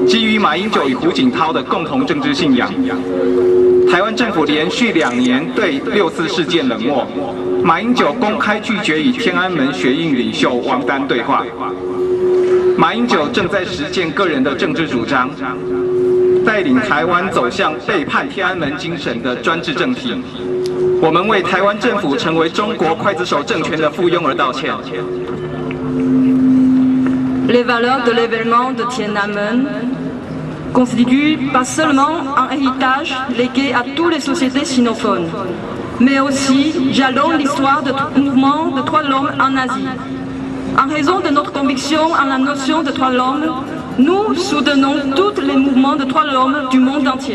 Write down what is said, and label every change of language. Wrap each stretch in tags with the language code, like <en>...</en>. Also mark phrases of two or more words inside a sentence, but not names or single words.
<zh>基于马英九与胡锦涛的共同政治信仰，台湾政府连续2年对6·4事件冷漠，马英九公开拒绝与天安门学运领袖王丹对话。马英九正在实践个人的政治主张，带领台湾走向背叛天安门精神的专制政体。我们为台湾政府成为中国刽子手政权的附庸而道歉。</zh> <fr>Les valeurs de l'événement de Tiananmen constituent pas seulement un héritage légué à toutes les sociétés sinophones, mais aussi jalonnent l'histoire du mouvement de droits de l'homme en Asie. En raison de notre conviction en la notion de droits de l'homme, nous soutenons tous les mouvements de droits de l'homme du monde entier.</fr>